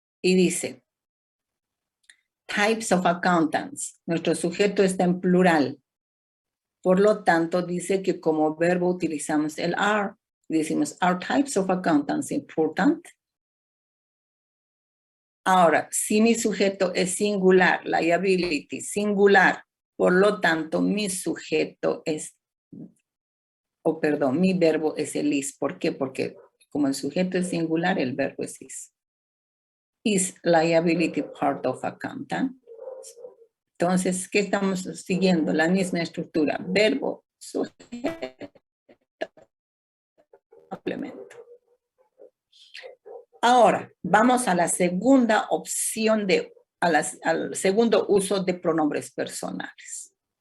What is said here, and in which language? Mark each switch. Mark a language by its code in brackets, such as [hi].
[es] Y dice, [en] types of accountants. [es] Nuestro sujeto está en plural. Por lo tanto, dice que como verbo utilizamos el are. Decimos, [en] are types of accountants important? [es] Ahora, si mi sujeto es singular, liability, singular, por lo tanto, mi sujeto es, mi verbo es el is. ¿Por qué? Porque como el sujeto es singular, el verbo es is. [en] Is liability part of accountant? [es] Entonces, ¿qué estamos siguiendo? La misma estructura. Verbo, sujeto, complemento. Ahora, vamos a la segunda opción al segundo uso de pronombres personales.